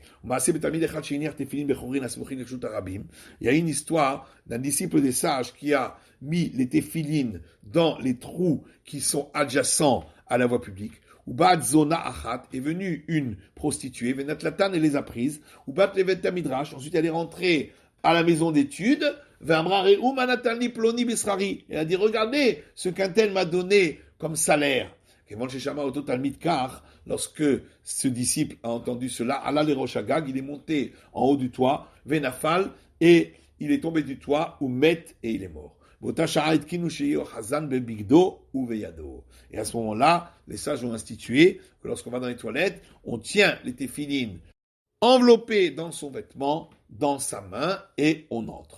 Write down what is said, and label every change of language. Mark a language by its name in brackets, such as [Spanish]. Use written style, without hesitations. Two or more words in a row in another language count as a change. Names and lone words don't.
[French] Il y a une histoire d'un disciple des sages qui a mis les téphilines dans les trous qui sont adjacents à la voie publique. [Hebrew] ובאת זונה אחת, [French] est venue une prostituée, venatlatan et les a prises. [Hebrew] ובאת לבית מדרש, [French] ensuite elle est rentrée à la maison d'études. [Hebrew] ואמרה ראו מה נתן לי פלוני בשכרי. [French] Elle a dit, regardez ce qu'un tel m'a donné comme salaire. Lorsque ce disciple a entendu cela, [Hebrew] עלה לראש הגג, [French] il est monté en haut du toit, venafal, et il est tombé du toit, [Hebrew] ומת, [French] et il est mort. Et à ce moment-là, les sages ont institué que lorsqu'on va dans les toilettes, on tient les téphilines enveloppées dans son vêtement, dans sa main, et on entre.